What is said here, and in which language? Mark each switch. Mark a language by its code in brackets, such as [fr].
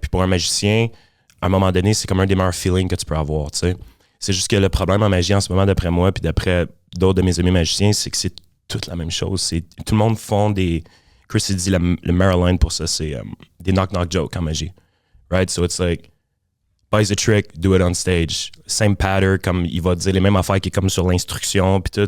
[fr] Puis pour un magicien, à un moment donné, c'est comme un des meilleurs feelings que tu peux avoir. Tu sais. C'est juste que le problème en magie en ce moment, d'après moi, puis d'après d'autres de mes amis magiciens, c'est que c'est toute la même chose. Tout le monde font des... Chris, il dit le Maryland pour ça, c'est des knock-knock jokes en magie. [en] Right? So it's like, buys a trick, do it on stage. Same pattern, [fr] comme il va dire les mêmes affaires qui est comme sur l'instruction, puis tout.